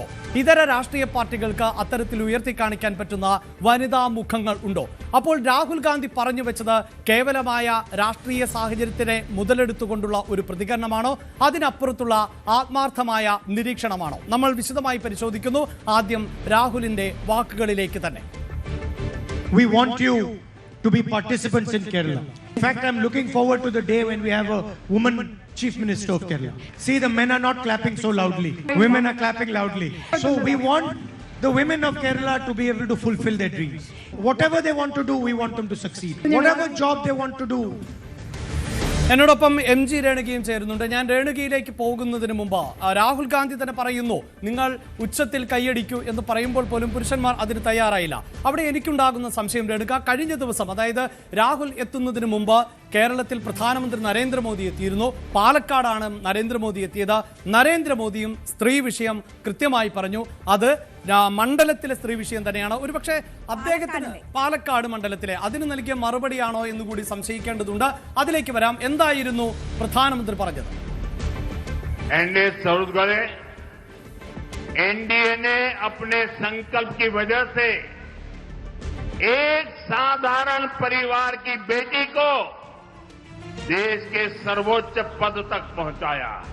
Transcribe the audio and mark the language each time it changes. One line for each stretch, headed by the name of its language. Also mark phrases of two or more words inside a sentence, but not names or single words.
Malayalam: ഇതര രാഷ്ട്രീയ പാർട്ടികൾക്ക് അത്തരത്തിൽ ഉയർത്തിക്കാണിക്കാൻ പറ്റുന്ന വനിതാ മുഖങ്ങൾ ഉണ്ടോ? അപ്പോൾ രാഹുൽ ഗാന്ധി പറഞ്ഞു വെച്ചത് കേവലമായ രാഷ്ട്രീയ സാഹചര്യത്തിനെ മുതലെടുത്തുകൊണ്ടുള്ള ഒരു പ്രതികരണമാണോ? അതിനപ്പുറത്തുള്ള ആത്മാർത്ഥമായ നിരീക്ഷണമാണോ? നമ്മൾ വിശദമായി പരിശോധിക്കുന്നു. ആദ്യം രാഹുലിന്റെ വാക്കുകളിലേക്ക് തന്നെ.
English: We want you to be participants in Kerala. In fact, I'm looking forward to the day when we have a woman chief minister of Kerala. See, the men are not clapping so loudly. Women are clapping loudly. So we want the women of Kerala to be able to fulfill their dreams. Whatever they want to do, we want them to succeed. Whatever job they want to do.
Malayalam: എന്നോടൊപ്പം MG രേണുകയും ചേരുന്നുണ്ട്. ഞാൻ രേണുകയിലേക്ക് പോകുന്നതിന് മുമ്പ് രാഹുൽ ഗാന്ധി തന്നെ പറയുന്നു, നിങ്ങൾ ഉച്ചത്തിൽ കൈയടിക്കൂ എന്ന് പറയുമ്പോൾ പോലും പുരുഷന്മാർ അതിന് തയ്യാറായില്ല. അവിടെ എനിക്കുണ്ടാകുന്ന സംശയം രേണുക, കഴിഞ്ഞ ദിവസം അതായത് രാഹുൽ എത്തുന്നതിന് മുമ്പ് കേരളത്തിൽ പ്രധാനമന്ത്രി നരേന്ദ്രമോദി എത്തിയിരുന്നു. പാലക്കാടാണ് നരേന്ദ്രമോദി എത്തിയത്. നരേന്ദ്രമോദിയും സ്ത്രീ വിഷയം കൃത്യമായി പറഞ്ഞു. അത് മണ്ഡലത്തിലെ സ്ത്രീ വിഷയം തന്നെയാണ്. ഒരുപക്ഷെ അദ്ദേഹത്തിന് പാലക്കാട് മണ്ഡലത്തിലെ അതിന് നൽകിയ മറുപടിയാണോ എന്ന് കൂടി സംശയിക്കേണ്ടതുണ്ട്. അതിലേക്ക് വരാം. എന്തായിരുന്നു പ്രധാനമന്ത്രി പറഞ്ഞത്?
Hindi: एनडीए ने अपने संकल्प की वजह से एक साधारण परिवार की बेटी को देश के सर्वोच्च पद तक पहुंचाया।